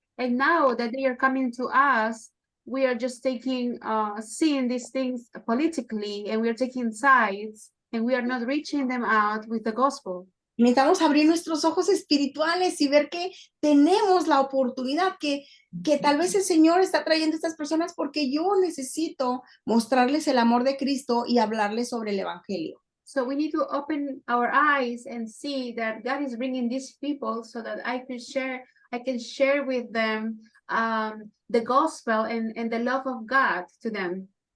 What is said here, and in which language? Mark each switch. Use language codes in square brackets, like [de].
[en] And now that they are coming to us, we are just seeing these things politically, and we are taking sides, and we are not reaching them out with the gospel. [es] Necesitamos abrir nuestros ojos espirituales y ver que tenemos la oportunidad, que tal vez el Señor está trayendo a estas personas porque yo necesito mostrarles el amor de Cristo y hablarles sobre el evangelio. [en] So we need to open our eyes and see that God is bringing these people so that I can share with them the gospel and the love of God to them.